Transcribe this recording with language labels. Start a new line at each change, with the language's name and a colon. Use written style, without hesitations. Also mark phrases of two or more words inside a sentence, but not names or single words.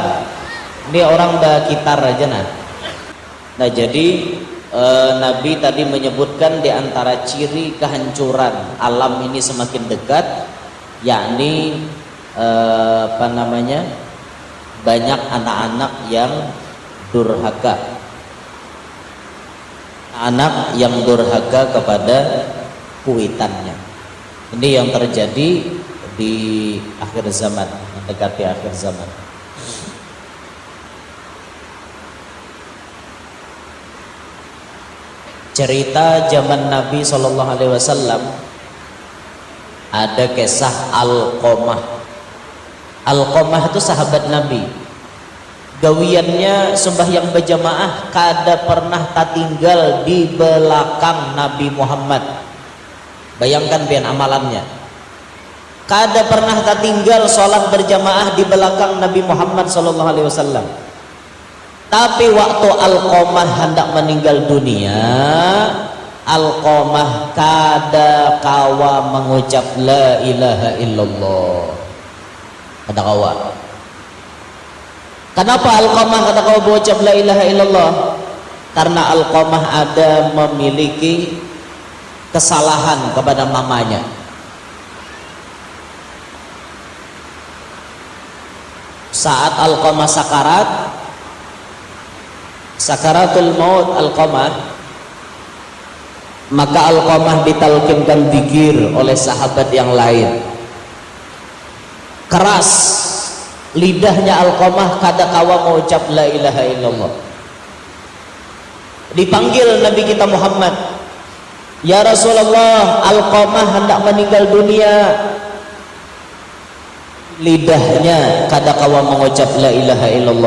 Banjar: Ini orang udah kitar aja nah. Nah jadi Nabi tadi menyebutkan di antara ciri kehancuran alam ini semakin dekat, yakni banyak anak-anak yang durhaka, anak yang durhaka kepada kuitannya.
Indonesian: Ini yang terjadi di akhir zaman, mendekati akhir zaman. Cerita zaman Nabi SAW ada kisah Alqamah.
Banjar: Alqamah itu sahabat Nabi. Gawiannya sembahyang berjamaah, kada pernah tertinggal di belakang Nabi Muhammad. Bayangkan pian amalannya. Kada pernah tertinggal sholat berjamaah di belakang Nabi Muhammad SAW. Tapi waktu Alqamah hendak meninggal dunia, Alqamah kada kawa mengucap
Arabic: لا إله إلا الله.
Banjar: Kada kawa. Kenapa Alqamah kada kawa mengucap
Arabic: لا إله إلا الله?
Indonesian: Karena Alqamah ada memiliki kesalahan kepada mamanya. Saat Alqamah
Arabic: سكرات الموت
Indonesian: Alqamah, maka Alqamah ditalkinkan zikir oleh sahabat yang lain.
Banjar: Keras lidahnya Alqamah kada kawa mengucap
Arabic: لا إله إلا الله.
Indonesian: Dipanggil Nabi kita Muhammad,
Arabic: يا رسول الله,
Indonesian: Alqamah hendak meninggal dunia.
Banjar: lidahnya kada kawa mengucap
Arabic: لا إله إلا الله.